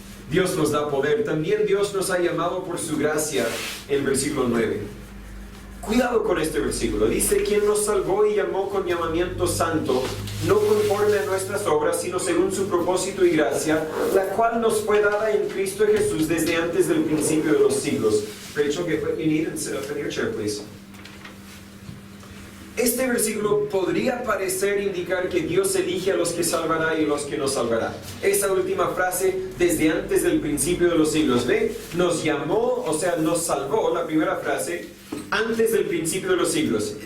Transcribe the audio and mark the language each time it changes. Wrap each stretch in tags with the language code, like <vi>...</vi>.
<es>Dios nos da poder. También Dios nos ha llamado por su gracia, en versículo 9. Cuidado con este versículo. Dice, quien nos salvó y llamó con llamamiento santo, no conforme a nuestras obras, sino según su propósito y gracia, la cual nos fue dada en Cristo Jesús desde antes del principio de los siglos.</es> <en>Rachel, get what you need and sit up in your chair, please.</en> <es>Este versículo podría parecer indicar que Dios elige a los que salvará y a los que no salvará. Esa última frase, desde antes del principio de los siglos, ¿ve? Nos llamó, o sea, nos salvó, la primera frase, antes del principio de los siglos.</es>